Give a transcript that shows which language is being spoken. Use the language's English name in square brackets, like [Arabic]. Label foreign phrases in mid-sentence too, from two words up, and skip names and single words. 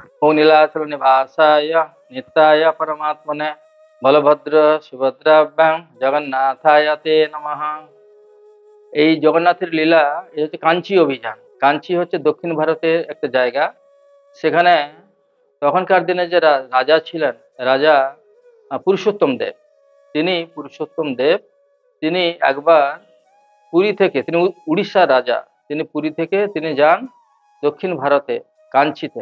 [Sanskrit] नीलाचल निवासाय नित्याय परमात्मने बलभद्र सुभद्राभ्यां जगन्नाथाय ते नमः। [Bangla] এই জগন্নাথের লীলা এই হচ্ছে কাঞ্চি অভিযান। কাঞ্চি হচ্ছে দক্ষিণ ভারতের একটা জায়গা। সেখানে তখনকার দিনে যে রাজা ছিলেন, রাজা পুরুষোত্তম দেব, তিনি একবার পুরী থেকে, তিনি উড়িষ্যার রাজা, তিনি পুরী থেকে তিনি যান দক্ষিণ ভারতে কাঞ্চিতে।